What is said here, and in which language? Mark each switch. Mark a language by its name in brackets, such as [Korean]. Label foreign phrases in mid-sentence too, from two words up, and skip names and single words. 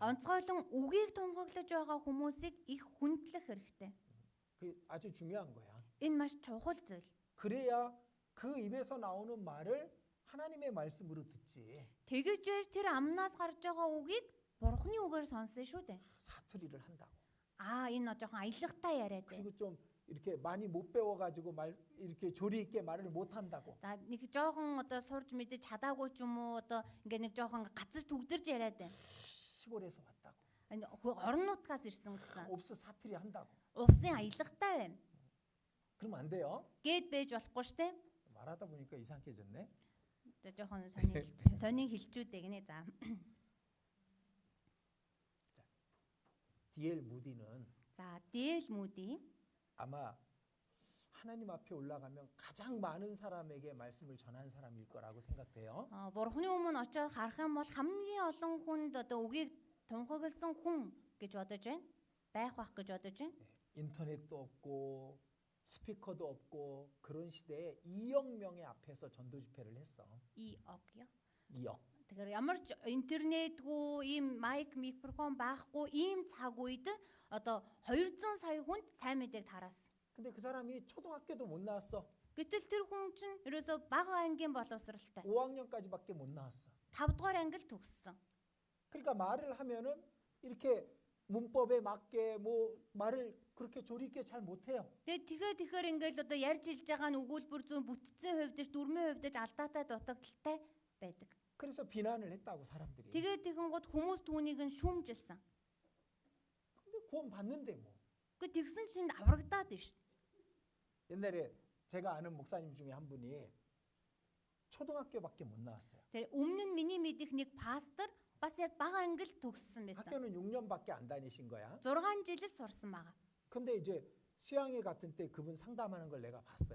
[Mongolian] Онцгойлон үгийг тунхаглаж байгаа хүмүүсийг их хүндлэх хэрэгтэй. [Korean] 그게 아주 중요한 거야. [Mongolian] Энэ маш чухал зүйл. [Korean] 그래야 그 입에서 나오는 말을 하나님의 말씀으로 듣지. [Mongolian] Тэгэж байж тэр амнаас гарч байгаа үгийг бурхны үгээр сонсон шүү дээ. [Korean] 사투리를 한다고. [Mongolian] Энэ жоохон аялахтай яриад байна. [Korean] 그리고 좀 이렇게 많이 못 배워가지고 이렇게 조리 있게 말을 못 한다고. [Mongolian] За нэг жоохон одоо сурж мэдэж чадаагүй ч юм уу одоо ингээ нэг жоохон гацаж түгдэрж яриад байна. [Korean] 시골에서 왔다고. [Mongolian] Орон нутгаас ирсэн гэсэн. [Korean] 옵스 사투리 한다고. [Mongolian] Увсын аялахтай байна. [Korean] 그러면 안 돼요. [Mongolian] Гээд байж болохгүй штэ. [Korean] 말하다 보니까 이상해졌네. [Mongolian] За жоохон сонин хэлчүүдэй гинэ. За. [Korean] 디엘 무디는 [Mongolian] За, Дээл Мүди [Korean] 아마 하나님 앞에 올라가면 가장 많은 사람에게 말씀을 전한 사람일 거라고 생각돼요. [Mongolian] бурхны өмнө очиод харах юм бол хамгийн олон хүнд одоо үгийг тунхагласан хүн гэж бодож байна. Байх бах гэж бодож байна. [Korean] 인터넷도 없고 스피커도 없고 그런 시대에 2억 명의 앞에서 전도 집회를 했어. И огё. 2억. [Mongolian] Тэгэхээр ямар ч интернетгүй, ийм майк, микрофон байхгүй ийм цаг үед одоо 200 сая хүнд сайн мэдээг тараасан. [Korean] 근데 그 사람이 초등학교도 못 나왔어. [Mongolian] Гэтэл тэр хүн чинь ерөөсө бага ангийн боловсралтай. [Korean] 5학년까지밖에 못 나왔어. [Mongolian] 5 дугаар ангил төгссөн. [Korean] 그러니까 말을 하면은 이렇게 문법에 맞게 뭐 말을 그렇게 조리 있게 잘 못해요. [Mongolian] Тэгэхээр ингээл одоо ярьж хэлж байгаа нь өгүүлбэр зүүн бүтцийн хувьд дүрмийн хувьд алдаатай дутагдaltaй байдаг. [Korean] 그래서 비난을 했다고 사람들이. [Mongolian] Тэгэн гот хүмүүс түүнийг нь шүүмжилсэн. [Korean] 근데 구원 받는데 뭐. [Mongolian] Гэхдээ тэгсэн чинь аврагдаад байна шүү. [Korean] 옛날에 제가 아는 목사님 중에 한 분이 초등학교밖에 못 나왔어요. [Mongolian] Тэр өмнө нь миний мэдих нэг пастор бас яг бага ангил төгссөн байсан. [Korean] 학교는 6년밖에 안 다니신 거야. [Mongolian] 6 жил л сурсан байгаа. [Korean] 근데 이제 수양회 같은 때 그분 상담하는 걸 내가 봤어요.